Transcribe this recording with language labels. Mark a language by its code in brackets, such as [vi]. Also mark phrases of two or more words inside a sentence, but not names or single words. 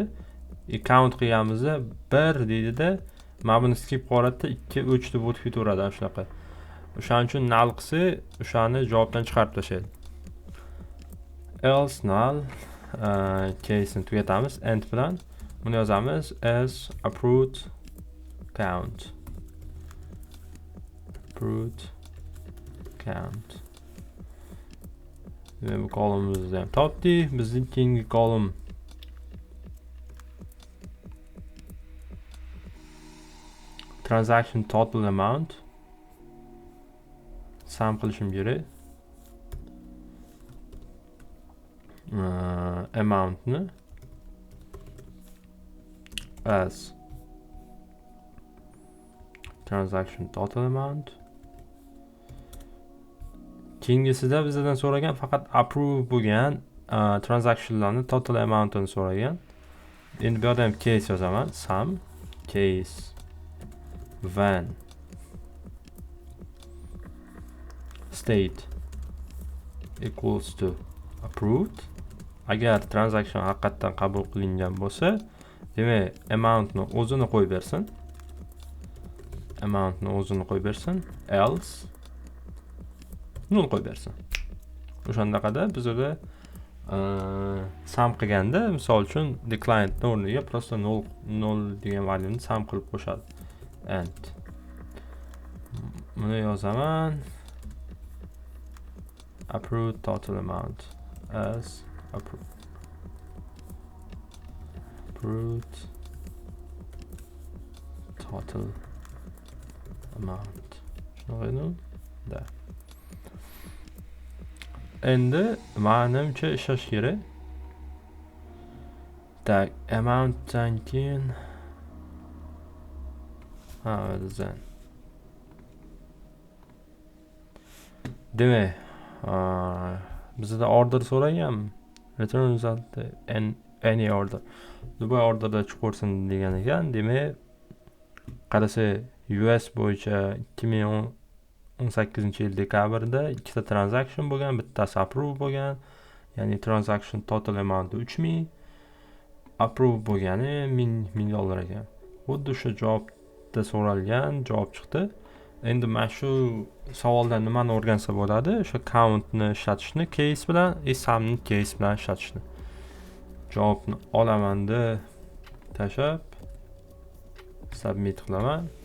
[uz] Count qilganimizda 1 deydida, mana buni skip qo'yadi, 2 3 deb o'tib ketaveradi shunaqa. O'shaning uchun null qilsa, o'shani javobdan chiqarib tashlaydi. [en] Else null case'ni [uz] tugatamiz end bilan. Buni yozamiz [en] as approved count. Approved count. [uz] Bu kolumimizni ham topdik. Bizning keyingi kolum [en] transaction total amount. [uz] Sum qilishim kerak. [en] Amountni as transaction total amount. [uz] Keyingisida bizdan so'ragan faqat approve bo'lgan transactionlarni [en] total amountini [uz] so'ragan. Endi bu yerda ham case yozaman. [en] Sum case when state equals to approved. [uz] Agar transaction haqiqatdan qabul qilingan bo'lsa, demak amountni o'zini qo'yib bersin. Amountni o'zini qo'yib bersin. [en] Else null [uz] qo'yib bersin. O'shandaqada biz o'da sum qilganda, misol uchun declined o'rniga prosta null degan valyuni sum qilib qo'shadi. And buni yozaman. [en] Approved total amount as approved total amount. [uz] Shuni da. Endi menimcha ishlash kerak. Tak, amountdan keyin o'zan. Demak, bizda order so'ragan. [en] Return result in any order. [uz] Dubai orderda chiqarsin degan ekan. Demak, qarasa US bo'yicha 2018-yil dekabrda ikkita transaction bo'lgan, bittasi approve bo'lgan. Ya'ni [en] transaction total amount [uz] 3000, approve bo'lgani $1000 ekan. Xuddi shu javobda so'ralgan javob chiqdi. Endi mana shu savoldan nimani o'rgansa bo'ladi? O'sha countni ishlatishni case bilan, sumni case bilan ishlatishni. Javobni olaman deb tashab submit qilaman.